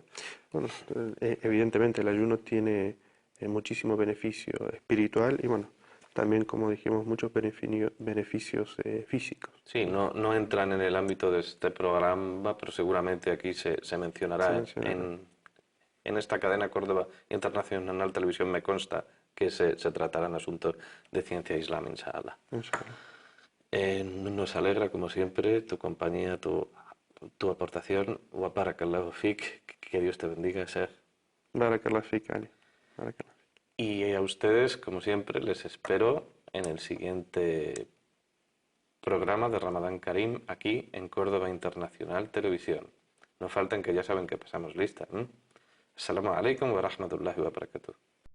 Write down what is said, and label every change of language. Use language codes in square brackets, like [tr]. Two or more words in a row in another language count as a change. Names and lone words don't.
[es] Bueno, evidentemente el ayuno tiene muchísimo beneficio espiritual y bueno, también como dijimos, muchos beneficios físicos. Sí, no entran en el ámbito de este programa, pero seguramente aquí se Se mencionará mencionará. en esta cadena Córdoba Internacional Televisión, me consta que se tratarán asuntos de ciencia islam, inshallah. Inshallah. Nos alegra, como siempre, tu compañía, tu aportación. [ar] وبارك الله فيك, [es] que Dios te bendiga, Sheikh. [ar] بارك الله فيك, Ali. بارك الله فيك. [es] Y a ustedes, como siempre, les espero en el siguiente programa de Ramadán Karim aquí en Córdoba Internacional Televisión. No falten que ya saben que pasamos lista. [ar] السلام عليكم ورحمة الله وبركاته.